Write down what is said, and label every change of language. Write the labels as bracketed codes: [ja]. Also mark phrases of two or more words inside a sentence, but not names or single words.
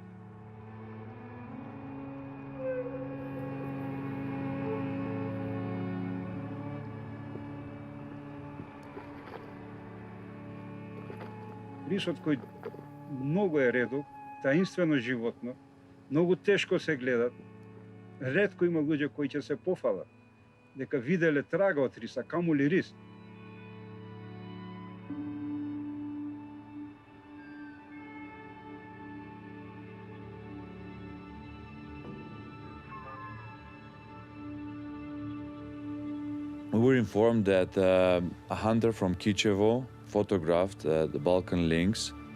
[mk] Рисот кој многу е редок, таинствено животно, многу тешко се гледат. Ретко има луѓе кои ќе се пофалат дека виделе трага од риса, камули рис. [en] We were informed that a hunter from Kičevo photographed the Balkan lynx.